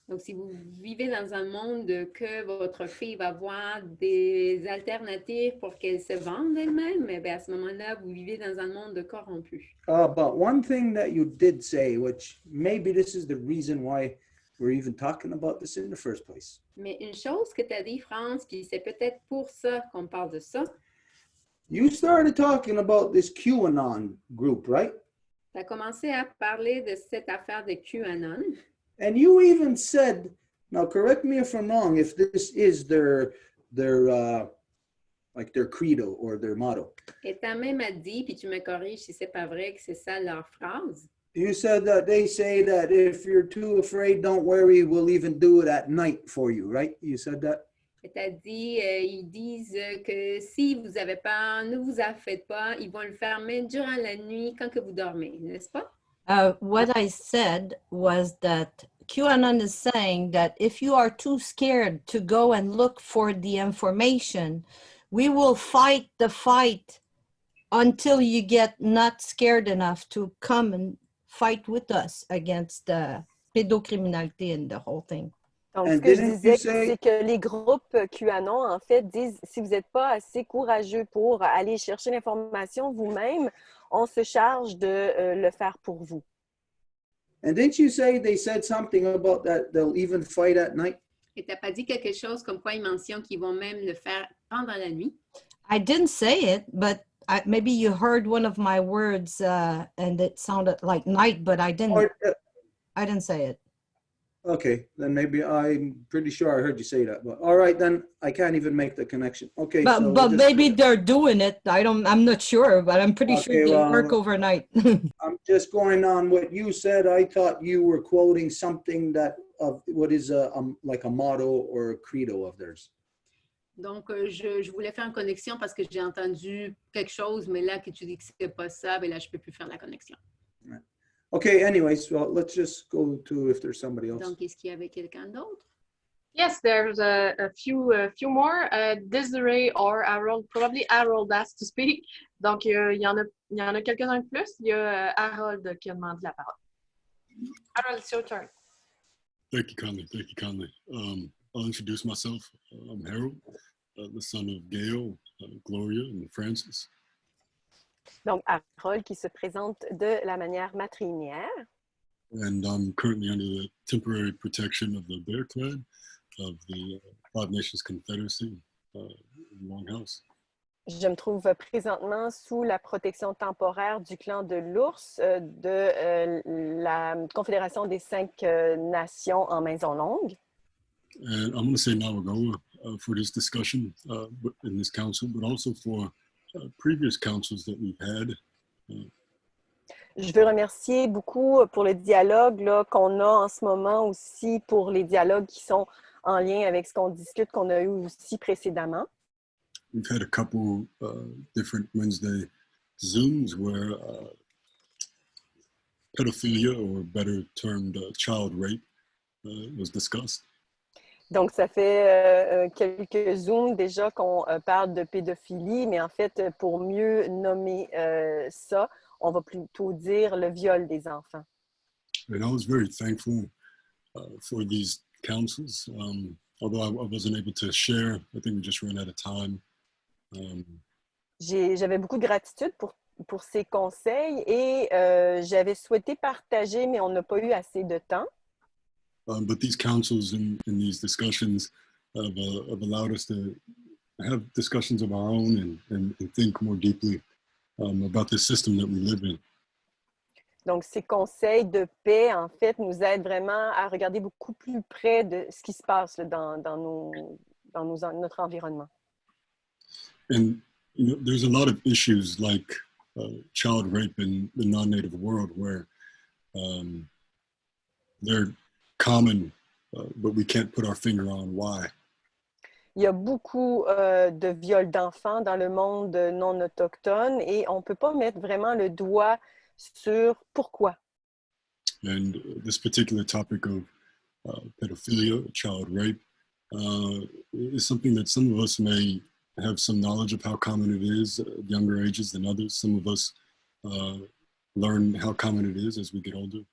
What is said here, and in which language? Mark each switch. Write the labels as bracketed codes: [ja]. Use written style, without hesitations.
[fr] Donc, si vous vivez dans un monde que votre fille va avoir des alternatives pour qu'elle se vende elle-même, eh bien, à ce moment-là, vous vivez dans un monde corrompu. [en] But one thing that you did say, which maybe this is the reason why we're even talking about this in the first place. [fr] Mais une chose que tu as dit, France, puis c'est peut-être pour ça qu'on parle de ça. [en] You started talking about this QAnon group, right? [fr] Tu as commencé à parler de cette affaire de QAnon. [en] And you even said, now correct me if I'm wrong, if this is their like their credo or their motto. [fr] Et tu as même dit, puis tu me corriges si c'est pas vrai que c'est ça leur phrase. [en] You said that they say that if you're too afraid, don't worry, we'll even do it at night for you, right? You said that? [fr] Et tu as dit, ils disent que si vous avez peur, ne vous en faites pas, ils vont le faire même durant la nuit quand que vous dormez, n'est-ce pas? [en] What I said was that QAnon is saying that if you are too scared to go and look for the information, we will fight the fight until you get not scared enough to come and fight with us against the pédocriminalité and the whole thing. [fr] Donc, ce que je disais, c'est que les groupes QAnon, en fait, disent, si vous n'êtes pas assez courageux pour aller chercher l'information vous-même, on se charge de le faire pour vous. [en] And didn't you say they said something about that they'll even fight at night? [fr] Et tu n'as pas dit quelque chose comme quoi ils mentionnent qu'ils vont même le faire pendant la nuit? [en] I didn't say it, but maybe you heard one of my words and it sounded like night, but I didn't say it. Okay, then maybe I'm pretty sure I heard you say that. But all right, then I can't even make the connection. Okay, but maybe they're doing it. I'm not sure, but I'm pretty sure they work overnight. I'm just going on what you said. I thought you were quoting something that of what is like a motto or a credo of theirs. [fr] Donc, je voulais faire une connexion parce que j'ai entendu quelque chose, mais là que tu dis que c'est pas ça, ben là je peux plus faire la connexion. [en] Okay, anyways, well, let's just go to if there's somebody else. [fr] Donc, est-ce qu'il y avait quelqu'un d'autre? [en] Yes, there's a few more. Desiree or Harold, probably Harold asked to speak. [fr] Donc, il y en a quelques-uns de plus. Il y a Harold qui a demandé la parole. [en] Harold, it's your turn. Thank you kindly. Thank you kindly. I'll introduce myself. I'm Harold, the son of Gail, Gloria, and Francis. [fr] Donc, Harold qui se présente de la manière matrilinéaire. [en] And I'm currently under the temporary protection of the Bear Clan of the Five Nations Confederacy, Longhouse. [fr] Je me trouve présentement sous la protection temporaire du clan de l'ours de la Confédération des 5 nations en Maison Longue. [en] And I'm going to say Nawagoa for this discussion in this council, but also for previous councils that we've had. [fr] Je veux remercier beaucoup pour le dialogue qu'on a en ce moment aussi, pour les dialogues qui sont en lien avec ce qu'on discute, qu'on a eu aussi précédemment. [en] We've had a couple different Wednesday Zooms where pedophilia, or better termed child rape, was discussed. [fr] Donc, ça fait quelques Zooms déjà qu'on parle de pédophilie, mais en fait, pour mieux nommer ça, on va plutôt dire le viol des enfants. [en] And I was very thankful for these councils. Although I wasn't able to share, I think we just ran out of time. [fr] J'avais beaucoup de gratitude pour ces conseils et j'avais souhaité partager, mais on n'a pas eu assez de temps. [en] But these councils and these discussions have allowed us to have discussions of our own and think more deeply about the system that we live in. [fr] Donc, ces conseils de paix, en fait, nous aident vraiment à regarder beaucoup plus près de ce qui se passe là, dans notre environnement. [en] And you know, there's a lot of issues like child rape in the non-native world where they're common, but we can't put our finger on why. [fr] Il y a beaucoup de viols d'enfants dans le monde non autochtone et on ne peut pas mettre vraiment le doigt sur pourquoi. [en] And this particular topic of pedophilia, child rape, is something that some of us may have some knowledge of how common it is at younger ages than others. Some of us learn how common it is as we get older.